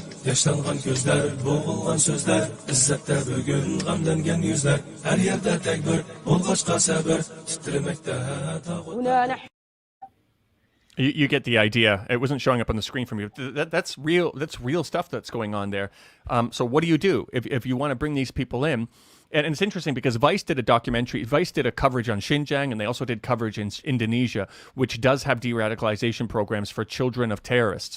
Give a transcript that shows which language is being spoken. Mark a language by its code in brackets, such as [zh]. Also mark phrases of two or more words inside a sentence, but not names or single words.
[crh] Yaşlanğan gözlər, boğulğan sözlər, izzətdə bugün qəmlənən yüzlər. Hər yerdə təkbir, olğaçqa səbir, titrəməkdə tağut. [en] You get the idea. It wasn't showing up on the screen from you. That's real. That's real stuff that's going on there. So what do? If you want to bring these people in? And it's interesting because Vice did a documentary. Vice did a coverage on Xinjiang, and they also did coverage in Indonesia, which does have de-radicalization programs for children of terrorists.